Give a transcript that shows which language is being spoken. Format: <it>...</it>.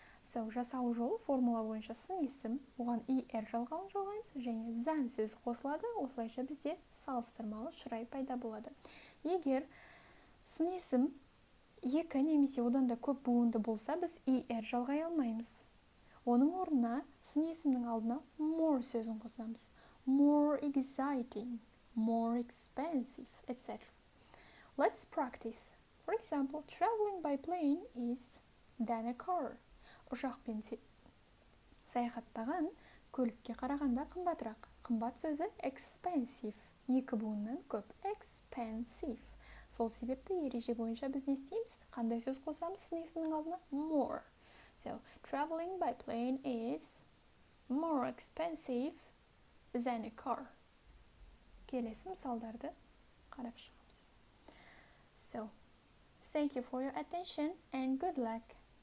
<kk>So, жасау жолы формула бойынша сын есім, оған er жалғауын жалғаймыз және зән сөзі қосылады, осылайша бізде салыстырмалы шырай пайда болады. Егер сын есім екі немесе одан да көп буынды болса, біз er жалғай алмаймыз. Оның орнына сын есімнің алдына more сөзін қосамыз.</kk> <en>More exciting, more expensive, etc. Let's practice. For example, traveling by plane is than a car.</en> <kk>Ұшақпен саяхаттаған көлікке қарағанда қымбатырақ. Қымбат сөзі expensive. Екі буыннан көп. Expensive. Сол себепті ереже бойынша біз не істейміз? Қандай сөз қосамыз сын есімнің алдына?</kk> <en>More. So, traveling by plane is more expensive than a car.</en> <kk>Келесі мысалдарды қарап шығамыз.</kk> <en>So, thank you for your attention and good luck.</en>